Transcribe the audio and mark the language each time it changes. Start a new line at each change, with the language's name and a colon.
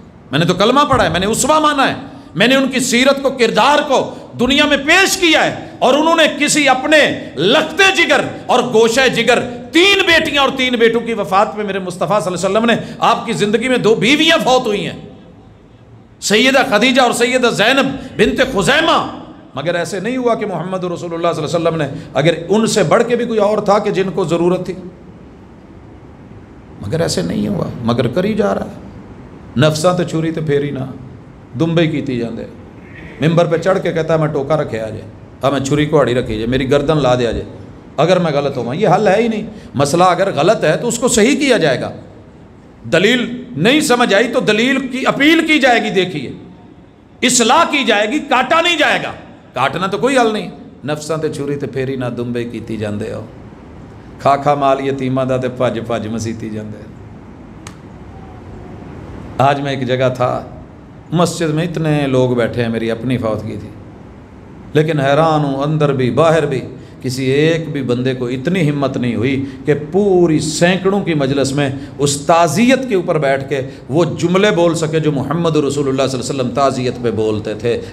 Urdu: میں نے تو کلمہ پڑھا ہے، میں نے اسوہ مانا ہے، میں نے ان کی سیرت کو، کردار کو دنیا میں پیش کیا ہے، اور انہوں نے کسی اپنے لختے جگر اور گوشہ جگر 3 بیٹیاں اور 3 بیٹوں کی وفات پہ میرے مصطفیٰ صلی اللہ علیہ وسلم نے، آپ کی زندگی میں 2 بیویاں فوت ہوئی ہیں، سیدہ خدیجہ اور سیدہ زینب بنت خزیمہ. مگر ایسے نہیں ہوا کہ محمد رسول اللہ صلی اللہ علیہ وسلم نے، اگر ان سے بڑھ کے بھی کوئی اور تھا کہ جن کو ضرورت تھی، مگر ایسے نہیں ہوا، مگر کری جا رہا ہے.
Punjabi: نفساں تے چھری تے پھیری نہ دمبے کیتی جاندے.
Urdu: ممبر پہ چڑھ کے کہتا ہے میں ٹوکا رکھے آ جائے، اب میں چھری کوہاڑی رکھی جائے، میری گردن لا دیا جائے اگر میں غلط ہوں. یہ حل ہے ہی نہیں. مسئلہ اگر غلط ہے تو اس کو صحیح کیا جائے گا، دلیل نہیں سمجھ آئی تو دلیل کی اپیل کی جائے گی، دیکھیے اصلاح کی جائے گی، کاٹا نہیں جائے گا. کاٹنا تو کوئی حل نہیں.
Punjabi: نفساں تے چھری تے پھیری نہ دمبے کیتی جاندے ہو، کھا کھا مال یتیماں دا تے بھج بھج مسیتی جاندے.
Urdu: آج میں ایک جگہ تھا، مسجد میں اتنے لوگ بیٹھے ہیں، میری اپنی فوتگی تھی، لیکن حیران ہوں، اندر بھی باہر بھی کسی ایک بھی بندے کو اتنی ہمت نہیں ہوئی کہ پوری سینکڑوں کی مجلس میں اس تعزیت کے اوپر بیٹھ کے وہ جملے بول سکے جو محمد رسول اللہ صلی اللہ علیہ وسلم تعزیت پہ بولتے تھے.